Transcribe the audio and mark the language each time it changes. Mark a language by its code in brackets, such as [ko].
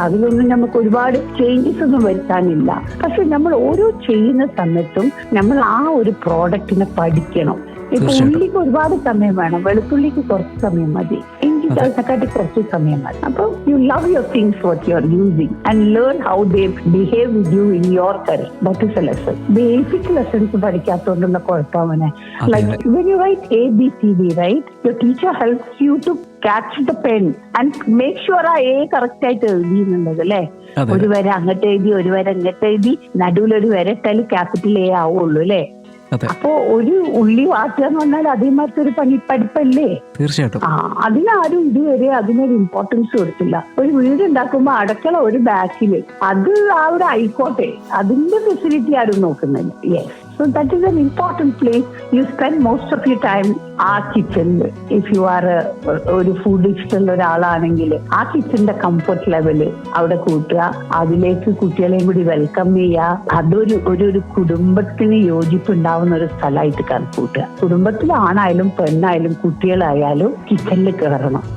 [ml] അതിലൊന്നും നമുക്ക് ഒരുപാട് ചേഞ്ചസ് ഒന്നും വരുത്താനില്ല. പക്ഷെ നമ്മൾ ഓരോ ചെയ്യുന്ന സമയത്തും നമ്മൾ ആ ഒരു പ്രോഡക്റ്റിനെ പഠിക്കണം. ഇപ്പൊ ഉള്ളിക്ക് ഒരുപാട് സമയം വേണം, വെളുത്തുള്ളിക്ക് കുറച്ച് സമയം മതി, ഇഞ്ചി ചതച്ചക്കാട്ടി കുറച്ച് സമയം മതി. [en] അപ്പൊ you love your things what you are using and learn how they behave with you in your curry. That is a lesson. [ml] Basic lessons പഠിക്കാത്തോണ്ടുള്ള കുഴപ്പമാണ്. [en] like when you write ABCD, right, your teacher helps you to catch the pen and make sure [ml] ആ A correct ആയിട്ട് എഴുതിയെന്നുള്ളത് അല്ലേ? ഒരു വര അങ്ങോട്ട് എഴുതി, ഒരു വര ഇങ്ങോട്ട് എഴുതി, നടുവിലൊരു വര ഇട്ടാൽ ക്യാപിറ്റൽ A ആവുള്ളൂ അല്ലേ? അപ്പൊ ഒരു ഉള്ളി വാട്ടുക എന്ന് പറഞ്ഞാൽ അതേമാതിരി ഒരു പഠിപ്പല്ലേ? തീർച്ചയായിട്ടും. അതിനാരും ഇതുവരെ അതിനൊരു ഇമ്പോർട്ടൻസ് കൊടുത്തില്ല. ഒരു വീട് ഉണ്ടാക്കുമ്പോ അടക്കള ഒരു ബാക്കില്, അത് അവിടെ ആയിക്കോട്ടെ, അതിന്റെ ഫെസിലിറ്റി ആരും നോക്കുന്നില്ല. [en] Yes, so that is an important place. You spend most of your time [ml] ആ കിച്ചണില്. [en] if you are [ml] ഒരു ഫുഡ് ഇഷ്ടമുള്ള ഒരാളാണെങ്കിൽ ആ കിച്ചണിന്റെ കംഫർട്ട് ലെവല് അവിടെ കൂട്ടുക, അതിലേക്ക് കുട്ടികളെയും കൂടി വെൽക്കം ചെയ്യുക. അതൊരു ഒരു കുടുംബത്തിന് യോജിപ്പുണ്ടാവുന്ന ഒരു സ്ഥലമായിട്ട് കണക്കൂട്ടുക. കുടുംബത്തിലാണായാലും പെണ്ണായാലും കുട്ടികളായാലും കിച്ചണിൽ കയറണം.